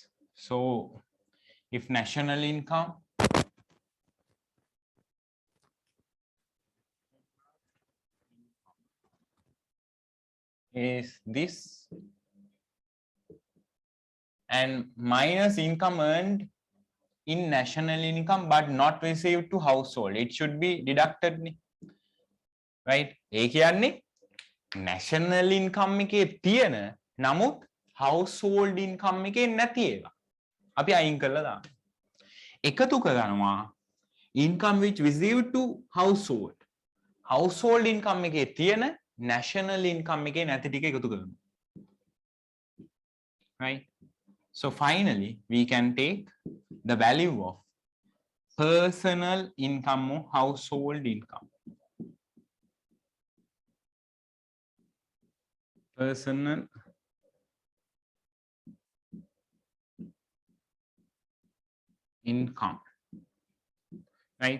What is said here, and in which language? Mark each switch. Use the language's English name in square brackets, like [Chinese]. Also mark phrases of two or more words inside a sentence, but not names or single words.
[English] So if national income is this and minus income earned in national income but not received to household, it should be deducted, right? [Sinhala] ඒ කියන්නේ [English] national income [Sinhala] එකේ තියෙන නමුත් [English] household income [Sinhala] එකේ නැති ඒවා අපි අයින් කරලා දාන්න. එකතු කරනවා [English] income which received to household. household income [Sinhala] එකේ තියෙන [English] national income [Sinhala] එකේ නැති ටික එකතු කරනවා. [English] Right? So finally we can take the value of personal income or household income. Personal income, right?